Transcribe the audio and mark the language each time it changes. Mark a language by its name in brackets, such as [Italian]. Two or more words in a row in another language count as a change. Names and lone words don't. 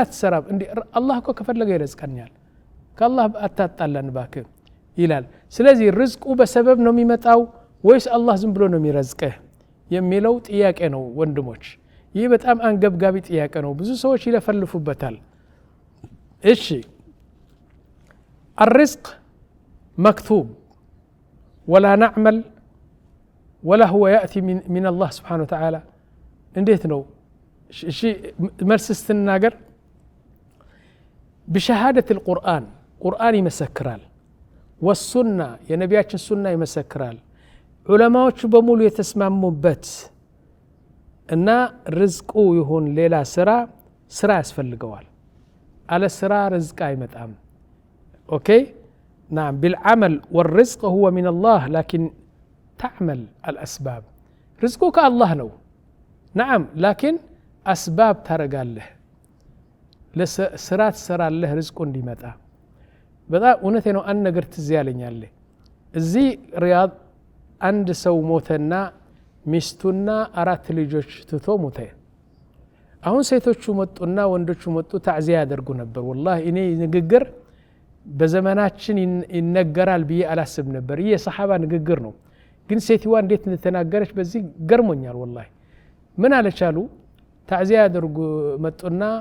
[Amharic] አትሰራም እንዴ አላህ እኮ ከፈለገ ይረዝቀኛል ከአላህ አታጣላን ባክህ ይላል ስለዚህ ርዝቁ በሰበብ ነው የሚመጣው ወይስ አላህ ዝም ብሎ ነው የሚረዝቅህ የሚለው ጥያቄ ነው ወንድሞች ይህ በጣም አንገብጋቢ ጥያቄ ነው ብዙ ሰዎች ይለፈልፉበታል እሺ [Arabic] الرزق مكتوب ولا نعمل ولا هو يأتي من الله سبحانه وتعالى [Amharic] እንዴት ነው እሺ መልስ ስትናገር [Arabic] بشهادة القرآن [Amharic] ቁርአን ይመሰክራል والسنة የነቢያችን ሱና ይመሰክራል ዑለማዎቹ በሙሉ የተስማሙበት እና ርዝቁ ይሁን ሌላ ስራ ያስፈልገዋል አለ ስራ ርዝቅ አይመጣም اوكي [Arabic] نعم بالعمل والرزق هو من الله لكن تعمل الاسباب رزقك الله ነው نعم لكن اسباب [Amharic] ታረጋለህ ለስራ ትሰራለህ ርዝቁ እንዲመጣ በጣም እውነቴ ነው አንድ ነገር ትዝ ያለኛል እዚህ ሪያድ አንድ ሰው ሞተና ሚስቱና 4 ልጆች ትቶ ሞተ አሁን ሴቶቹ መጡና ወንዶቹ መጡ ታዕዚያ ያደርጉ ነበር والله እኔ ንግግር በዘመናችን ይነገራል ብዬ አላስብ ነበር ይሄ ሰሃባ ንግግር ነው ግን ሴትዋ እንዴት እንደተናገረች በዚህ ገርሞኛል والله ምን አለቻሉ ታዕዚያ ያደርጉ መጡና